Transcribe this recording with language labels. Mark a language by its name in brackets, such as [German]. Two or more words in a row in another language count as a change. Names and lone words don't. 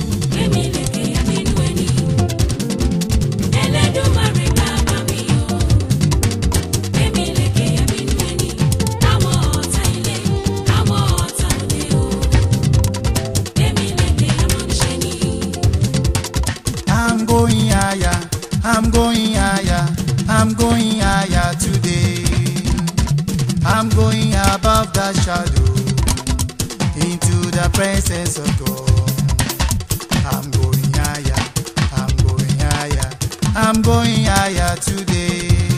[Yoruba] Gbé mi lékè nínú ẹni. Ẹlẹ́dùmarè bàbá mi o. Gbé mi lékè nínú ẹni. Àwọn ọ̀tá ilé, àwọn ọ̀tá òde o. Gbé mi lékè amọ̀niṣe ni. [English] I'm going higher, I'm going higher, I'm going higher today. I'm going above the shadow, into the presence of God. I'm going higher, I'm going higher, I'm going higher today.